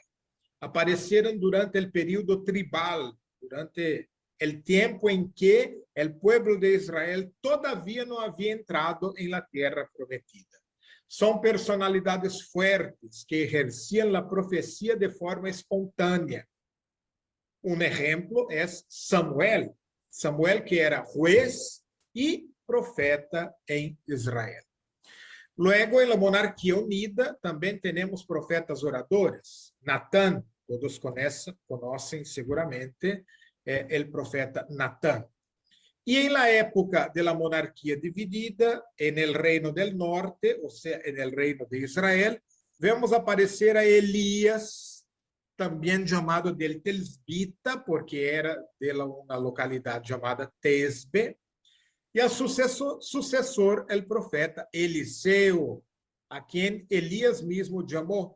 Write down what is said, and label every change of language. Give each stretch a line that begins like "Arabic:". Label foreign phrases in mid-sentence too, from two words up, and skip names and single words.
Portuguese: Apareceram durante o período tribal, durante o tempo em que o povo de Israel todavia não havia entrado em la terra prometida. São personalidades fortes que exerciam a profecia de forma espontânea. Um exemplo é Samuel. Samuel, que era juez e profeta em Israel.
Spanish: Luego, en la monarquía unida,
Portuguese: também temos profetas oradores. Natã, todos conhecem seguramente o profeta Natã.
Spanish: E em la época de la monarquía dividida, en el reino del norte,
Portuguese: ou seja,
Spanish: en el reino de Israel, vemos aparecer a Elias, también llamado del Telsbita, porque era de una localidad llamada Tesbe, y a sucesor, el profeta Eliseo, a quien Elías mismo llamó.